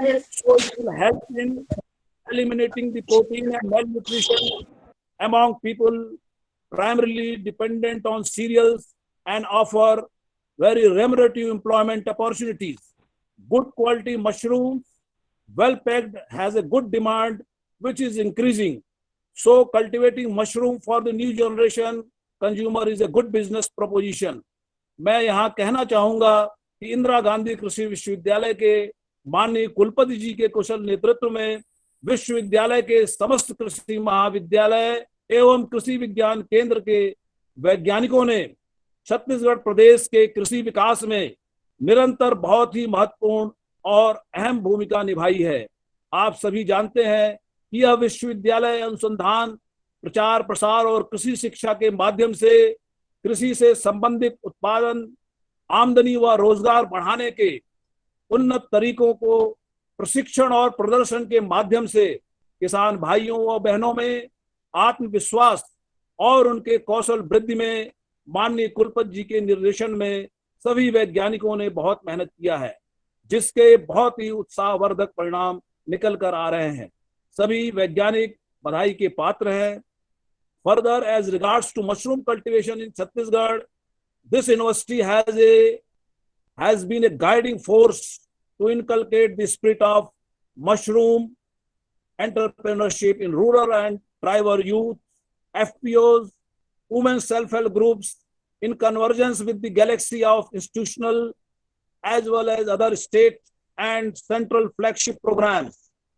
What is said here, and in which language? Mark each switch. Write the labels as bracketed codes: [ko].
[en] So it will help in eliminating the protein and malnutrition among people primarily dependent on cereals and offer very remunerative employment opportunities. Good quality mushrooms, well packed, has a good demand which is increasing. So cultivating mushroom for the new generation consumer is a good business proposition. [hi] मैं यहाँ कहना चाहूँगा कि इंदिरा गांधी कृषि विश्वविद्यालय के माननीय कुलपति जी के कुशल नेतृत्व में विश्वविद्यालय के समस्त कृषि महाविद्यालय एवं कृषि विज्ञान केंद्र के वैज्ञानिकों ने छत्तीसगढ़ प्रदेश के कृषि विकास में निरंतर बहुत ही महत्वपूर्ण और अहम भूमिका निभाई है। आप सभी जानते हैं कि यह विश्वविद्यालय अनुसंधान, प्रचार प्रसार और कृषि शिक्षा के माध्यम से कृषि से संबंधित उत्पादन, आमदनी व रोजगार बढ़ाने के उन्नत तरीकों को प्रशिक्षण और प्रदर्शन के माध्यम से किसान भाइयों व बहनों में आत्मविश्वास और उनके कौशल वृद्धि में माननीय कुलपति जी के निर्देशन में सभी वैज्ञानिकों ने बहुत मेहनत किया है, जिसके बहुत ही उत्साहवर्धक परिणाम निकल कर आ रहे हैं। सभी वैज्ञानिक बधाई के पात्र हैं। [en] Further, as regards to mushroom cultivation in Chhattisgarh, this university has been a guiding force to inculcate the spirit of mushroom entrepreneurship in rural and tribal youth, FPOs, women's self-help groups, in convergence with the galaxy of institutional as well as other state and central flagship programs.